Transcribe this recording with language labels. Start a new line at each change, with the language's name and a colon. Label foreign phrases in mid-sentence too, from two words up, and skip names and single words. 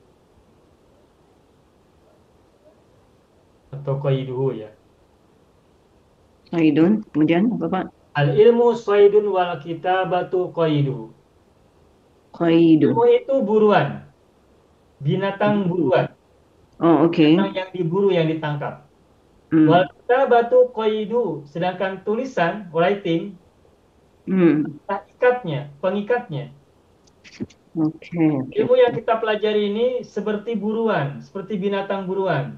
Indonesian: Atau qayyiduhu ya. Saidun. Kemudian apa Pak?
Arabic: Al ilmu soidun wal kitabatu qayyiduhu. Qaidu.
Indonesian: Ilmu itu buruan. Binatang buruan. Oh, oke. Binatang yang diburu, yang ditangkap. Hmm.
Arabic: Wal kitabatu qayyidu.
Indonesian: Sedangkan tulisan, writing, Hmm. ikatnya, pengikatnya. Oke, oke. Ilmu yang kita pelajari ini seperti buruan, seperti binatang buruan.